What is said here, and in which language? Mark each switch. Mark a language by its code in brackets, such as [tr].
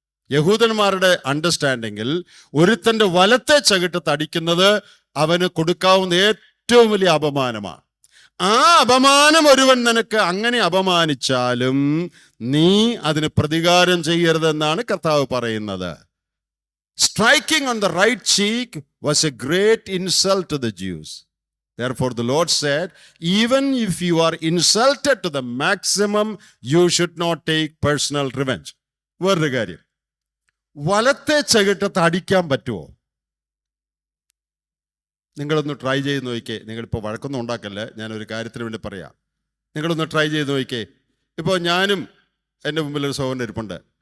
[ml] യഹൂദന്മാരുടെ അണ്ടർസ്റ്റാൻഡിങ്ങിൽ ഒരുത്തന്റെ വലത്തെ ചവിട്ടത്ത് അടിക്കുന്നത് അവന് കൊടുക്കാവുന്ന ഏറ്റവും വലിയ അപമാനമാണ്. ആ അപമാനം ഒരുവൻ നിനക്ക് അങ്ങനെ അപമാനിച്ചാലും നീ അതിന് പ്രതികാരം ചെയ്യരുതെന്നാണ് കർത്താവ് പറയുന്നത്. [en] Striking on the right cheek was a great insult to the Jews. Therefore the Lord said, even if you are insulted to the maximum, you should not take personal revenge. [ml] വേറൊരു കാര്യം, വലത്തെ ചവിട്ടത്ത് അടിക്കാൻ പറ്റുമോ? നിങ്ങളൊന്ന് ട്രൈ ചെയ്ത് നോക്കിക്കേ. നിങ്ങളിപ്പോൾ വഴക്കൊന്നും ഉണ്ടാക്കല്ലേ, ഞാനൊരു കാര്യത്തിന് വേണ്ടി പറയാം. നിങ്ങളൊന്ന് ട്രൈ ചെയ്ത് നോക്കിക്കേ. ഇപ്പോൾ ഞാനും എൻ്റെ മുമ്പിൽ ഒരു സഹോദരൻ ഇരിപ്പുണ്ട്.